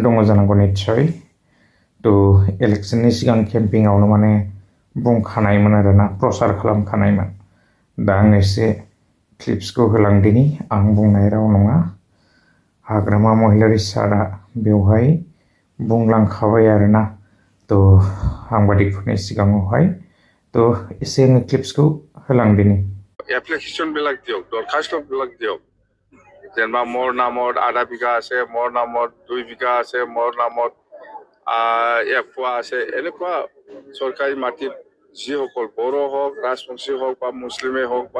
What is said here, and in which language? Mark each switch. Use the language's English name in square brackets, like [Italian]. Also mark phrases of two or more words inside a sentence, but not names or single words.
[Bodo] दङ जानांगौ निस्सय इलेक्शननि सिगां केम्पिंआवनो माने बुंखानायमोन आरोना प्रचार खालामखानायमोन दा आं एसे क्लिप्सखौ होलांदिनि आं बुंनाय राव नङा हाग्रामा महिलारि सारा बेवहाय बुंलांखाबाय आरोना साংবাদিকफोरनि सिगाङावहाय एसे आङो क्लिप्सखौ होलांदिनि [Assamese] এপ্লিকেশনবিলাক দিয়ক দৰখাস্তবিলাক দিয়ক যেনিবা মোৰ নামত আধা বিঘা আছে মোৰ নামত 2 বিঘা আছে মোৰ নামত 1 পোৱা আছে এনেকুৱা চৰকাৰী মাটিত যিসকল বড়ো হওক ৰাজবংশী হওক বা মুছলিমে হওক বা